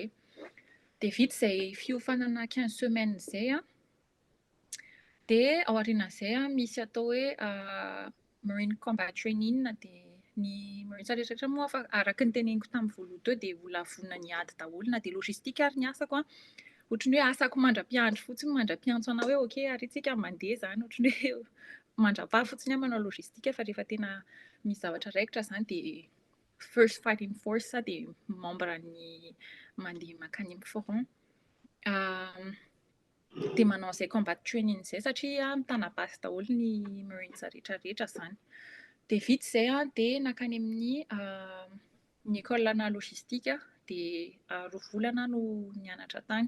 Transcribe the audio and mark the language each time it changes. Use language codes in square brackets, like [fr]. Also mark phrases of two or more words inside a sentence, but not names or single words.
[mg] Dia vita izay fiofanana 15 semaines izay dia ao aorianan'izay misy atao hoe [en] Marine Combat Training [mg] dia ny Marines rehetrarehetra moa araka ny teneniko tamin'ny voaloha teo dia olona vonona ny ady daholo na dia logistika ary ny asako ohatran'ny hoe asako mandra-piandro fotsiny mandra-piantso anao hoe okey ary tsika mandeha izany ohatran'ny hoe mandra-paha fotsiny manao logistika fa rehefa tena misy zavatra raikitra izany dia [en] first fighting force [mg] dia membre ny mandeha makany amin'ny front. Dia manao izay [en] combat training [mg] izay satria mitana-basy daholo ny Marines rehetrarehetra izany. Dia vita izay dia nakany amin'ny ny école-na logistika dia 2 volana no nianatra tany.